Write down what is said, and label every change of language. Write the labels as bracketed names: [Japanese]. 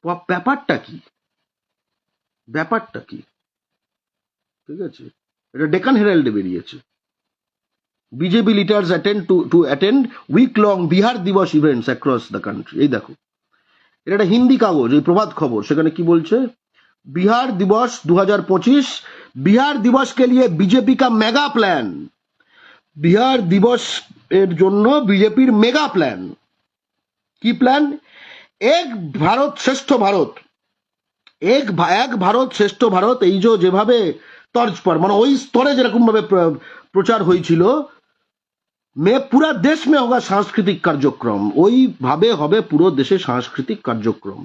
[Bangla] ব্যাপারটা কি, ব্যাপারটা কি, ঠিক আছে? এটা ডেকান হেরাল্ডে বেরিয়েছে। [English] BJP leaders attend week long Bihar Diwas events across the country. [Bangla] এই দেখো, এটা একটা হিন্দি কাগজ, এই প্রভাত খবর, সেখানে কি বলছে? [Hindi] बिहार दिवस 2025, बिहार दिवस के लिए बीजेपी का मेगा प्लान। [Bangla] बिहार दिवस এর জন্য বিজেপির মেগা প্ল্যান। কি প্ল্যান? এক ভারত শ্রেষ্ঠ ভারত, এক ভারত শ্রেষ্ঠ ভারত, এই যেভাবে তর্জ পর, মানে ওই স্তরে যেরকম ভাবে প্রচার হয়েছিল, [Hindi] পুরা দেশ মে হোগা সাংস্কৃতিক কার্যক্রম, [Bangla] ওইভাবে হবে পুরো দেশে সাংস্কৃতিক কার্যক্রম।